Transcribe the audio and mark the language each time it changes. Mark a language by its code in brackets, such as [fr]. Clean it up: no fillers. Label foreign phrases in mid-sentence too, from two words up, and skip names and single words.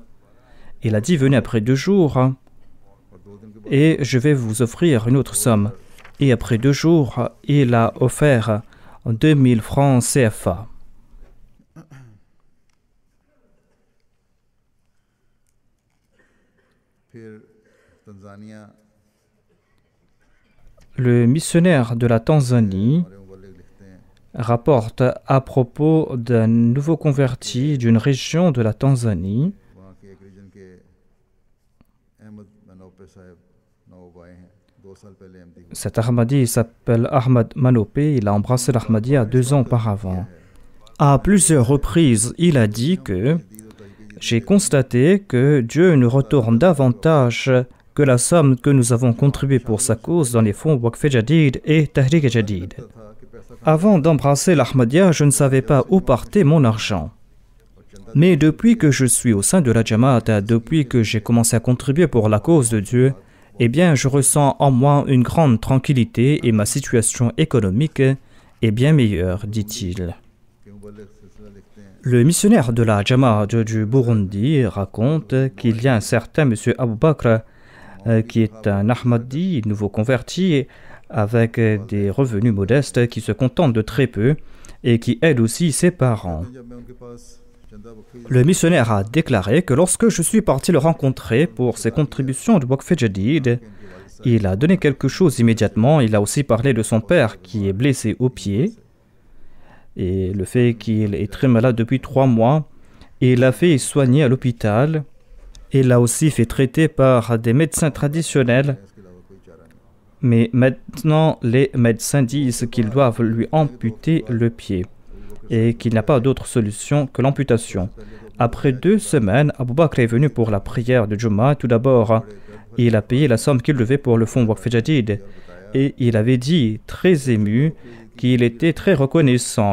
[fr] Il a dit, venez après 2 jours et je vais vous offrir une autre somme. Et après 2 jours, il a offert 2000 francs CFA. [ur] फिर तंजानिया [fr] Le missionnaire de la Tanzanie [ur] हमारे मुबल्लिग लिखते हैं [fr] rapporte à propos d'un nouveau converti d'une région de la Tanzanie. [ur] वहाँ के एक रीजन के अहमद मनोपे साहब नवाब आए हैं 2 साल पहले एमडी को [fr] Cet Ahmadi s'appelle Ahmad Manope, il a embrassé l'Ahmadiyya 2 ans auparavant. À plusieurs reprises, il a dit que j'ai constaté que Dieu nous retourne davantage que la somme que nous avons contribuée pour sa cause dans les fonds Waqf Jadid et Tahrik Jadid. Avant d'embrasser l'Ahmadiyya, je ne savais pas où partait mon argent. Mais depuis que je suis au sein de la Jamaat, depuis que j'ai commencé à contribuer pour la cause de Dieu, eh bien, je ressens en moi une grande tranquillité et ma situation économique est bien meilleure, dit-il. [ur] के मुबल्लिग सिलसिला लिखते हैं [fr] Le missionnaire de la Jamaat du Burundi raconte qu'il y a un certain monsieur Abou Bakr qui est un Ahmadi, nouveau converti, avec des revenus modestes, qui se contente de très peu et qui aide aussi ses parents. [ur] जब मैं उनके पास चंदा वक्फी [fr] Le missionnaire a déclaré que lorsque je suis parti le rencontrer pour ses contributions de Waqf Jadid, il a donné quelque chose immédiatement. Il a aussi parlé de son père qui est blessé au pied et le fait qu'il est très malade depuis 3 mois. Et il l'a fait soigner à l'hôpital. Il l'a aussi fait traiter par des médecins traditionnels. [ur] इसके अलावा कोई चारा नहीं [fr] Mais maintenant, les médecins disent qu'ils doivent lui amputer le pied et qu'il n'y a pas d'autre solution que l'amputation. Après 2 semaines, Abou Bakr est venu pour la prière de Juma. Tout d'abord, il a payé la somme qu'il devait pour le fonds Waqf Jadid et il avait dit, très ému, qu'il était très reconnaissant.